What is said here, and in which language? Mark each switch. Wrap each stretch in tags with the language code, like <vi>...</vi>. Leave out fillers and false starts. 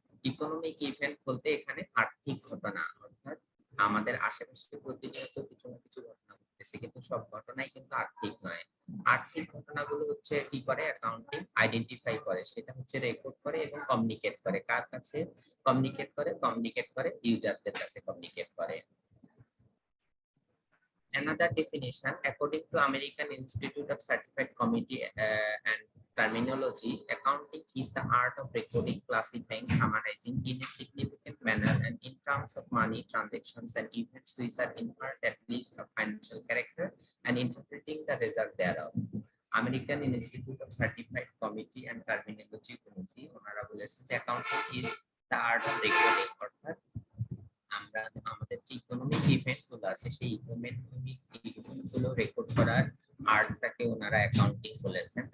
<bn>Economic event বলতে এখানে আর্থিক ঘটনা, অর্থাৎ আমাদের আশেপাশে প্রতিনিয়ত কিছু না কিছু ঘটনা ঘটতেছে, কিন্তু সব ঘটনাই কিন্তু আর্থিক নয়। আর্থিক ঘটনাগুলো হচ্ছে কি করে অ্যাকাউন্টিং আইডেন্টিফাই করে, সেটা হচ্ছে রেকর্ড করে এবং কমিউনিকেট করে। কার কাছে কমিউনিকেট করে? কমিউনিকেট করে ইউজারদের কাছে কমিউনিকেট করে।</bn> <en>Another definition, according to American Institute of Certified Committee and Terminology, accounting is the art of recording, classifying, summarizing in a significant manner and in terms of money transactions and events which are inherent at least of financial character, and interpreting the result thereof.</en> <bn>American Institute of Certified Committee and Terminology Committee ওনারা বলেছে যে</bn> <en>accounting is the art of recording,</en> <bn>অর্থাৎ আমরা আমাদের যে economic event গুলো আছে সেই ইকোনমিক ইভেন্ট গুলো রেকর্ড করার আর্টটাকে ওনারা অ্যাকাউন্টিং বলেছেন।</bn>